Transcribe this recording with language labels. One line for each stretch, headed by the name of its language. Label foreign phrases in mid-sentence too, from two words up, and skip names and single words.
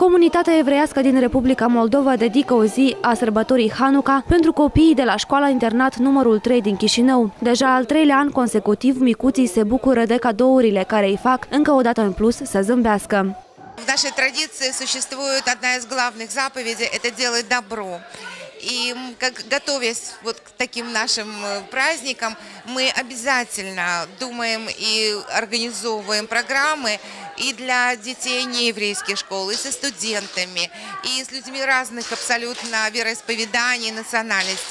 Romanian: Comunitatea evreiască din Republica Moldova dedică o zi a sărbătorii Hanuca pentru copiii de la școala-internat numărul 3 din Chișinău. Deja al treilea an consecutiv, micuții se bucură de cadourile care îi fac încă o dată în plus să zâmbească.
Russian: В нашей традиции существует одна из главных заповедей – это делать добро. И готовясь вот к таким нашим праздникам, мы обязательно думаем и организовываем программы и для детей нееврейских школ, и со студентами, и с людьми разных абсолютно вероисповеданий, национальностей.